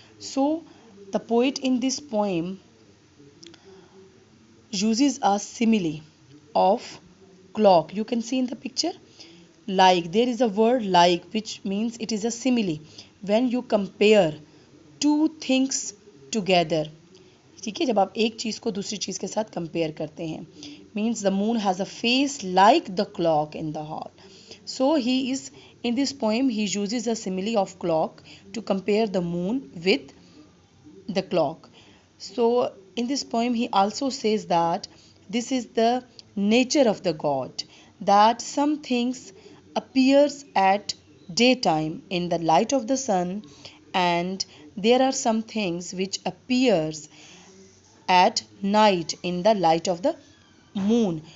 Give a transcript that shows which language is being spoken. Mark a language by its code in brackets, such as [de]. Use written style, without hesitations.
[en] So the poet in this poem uses a simile of clock. You can see in the picture, like, there is a word like which means it is a simile when you compare two things together. [hi] ठीक है, जब आप एक चीज़ को दूसरी चीज़ के साथ compare करते हैं. [en] Means the moon has a face like the clock in the hall. So he is, in this poem, he uses a simile of clock to compare the moon with the clock. So in this poem he also says that this is the nature of the God, that some things appears at daytime in the light of the sun, and there are some things which appears at night in the light of the moon.